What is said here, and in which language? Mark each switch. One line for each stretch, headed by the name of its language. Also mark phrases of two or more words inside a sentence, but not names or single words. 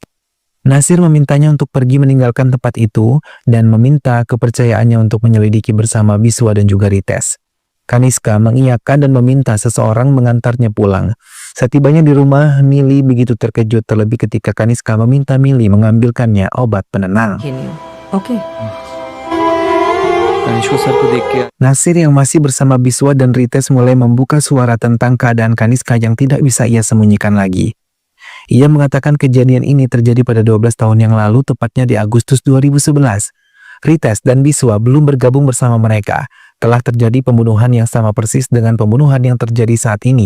Indonesian: Nasir memintanya untuk pergi meninggalkan tempat itu dan meminta kepercayaannya untuk menyelidiki bersama Biswa dan juga Rites. Kaniska mengiyakan dan meminta seseorang mengantarnya pulang. Setibanya di rumah, Mili begitu terkejut terlebih ketika Kaniska meminta Mili mengambilkannya obat penenang.
Hindi: Okay. तनिष्क सर को देख के
Indonesian: Nasir yang masih bersama Biswa dan Rites mulai membuka suara tentang keadaan Kaniska yang tidak bisa ia sembunyikan lagi. Ia mengatakan kejadian ini terjadi pada 12 tahun yang lalu, tepatnya di Agustus 2011. Rites dan Biswa belum bergabung bersama mereka. Telah terjadi pembunuhan yang sama persis dengan pembunuhan yang terjadi saat ini.